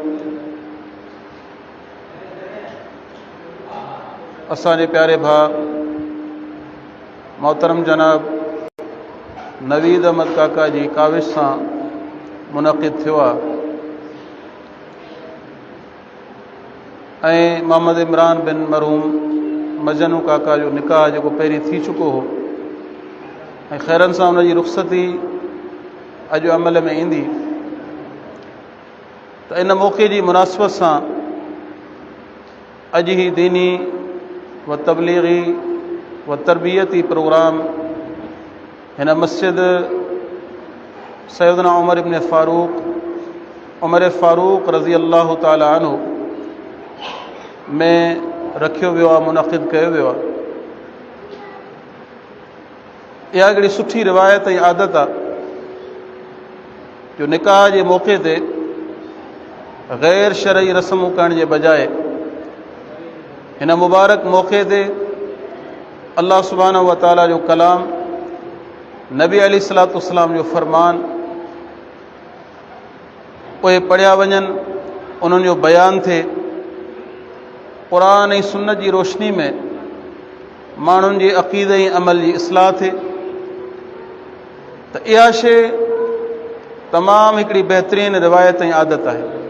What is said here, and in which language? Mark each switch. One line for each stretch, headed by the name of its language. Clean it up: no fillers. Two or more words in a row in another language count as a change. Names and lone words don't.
Sindhi: असांजे प्यारे भाउ मोहतरम जनाब नवीद अहमद काका जी काविश सां मुनक़िद थियो आहे ऐं मोहम्मद इमरान बिन मरहूम मजनू काका जो निकाह जेको पहिरीं थी चुको हो ऐं ख़ैरनि सां उनजी रुख़्सती अॼु अमल में ईंदी, त इन मौक़े जी मुनासिबत सां अॼु ही दीनी व तबलीगी व तरबियती प्रोग्राम हिन मस्जिद सैयदना उमर इब्न फ़ारूक़
Arabic: رضي الله تعالى عنه
Sindhi: में रखियो वियो आहे, मुनक़िद कयो वियो आहे। इहा हिकिड़ी सुठी रिवायत ऐं आदत आहे जो निकाह जे मौक़े ते गैर शरई रस्मूं करण जे बजाए हिन मुबारक मौक़े ते
Arabic: الله سبحانه وتعالى
Sindhi: जो कलाम, नबी
Arabic: عليه الصلاة والسلام
Sindhi: जो फ़रमान उहे पढ़िया वञनि, उन्हनि जो बयानु थिए, क़ुरान ऐं सुन्नत जी रोशनी में माण्हुनि जे अक़ीदे ऐं अमल जी इस्लाह थिए, त इहा शइ तमामु हिकिड़ी बहितरीन रिवायत ऐं आदत आहे।